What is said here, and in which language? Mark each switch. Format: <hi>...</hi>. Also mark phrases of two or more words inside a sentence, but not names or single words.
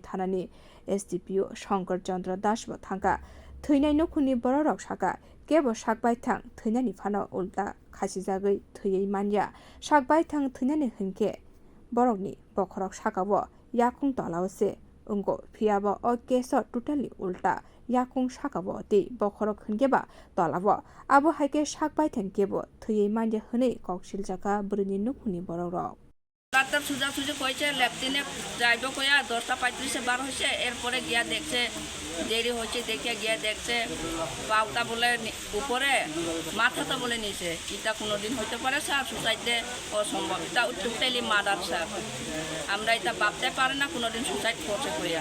<trp>thanani SDPO Shankar Chandra Das bo thangka thwinai nukhuni borok saka kebo sakbaithang thwinani phano ulta khasijagui thwiyei manya sakbaithang thwinani hingke borokni bokhorok sakabo yakung tolawse ungo phiaba o keso totally ulta yakung sakabo te bokhorok hingeba tolabo abo haike sakbaithang kebo thwiyei manya hwnei koksiljaka bwrwini nukhuni borok</trp> <bn>ডাক্তার সুজা কইছে ল্যাবটিনে যাইব কইয়া 10:35 বার হইছে এরপরে গিয়া দেখছে দেরি হচ্ছে দেখে গিয়া দেখছে পাউটা বলে উপরে মাথাটা বলে নিচে এটা কোনোদিন হইতে পারে স্যার সুসাইডে অসম্ভব এটা</bn> <en>totally murder</en> <bn>স্যার আমরা এটা ভাবতে পারি না কোনোদিন সুসাইড করছে কইয়া</bn>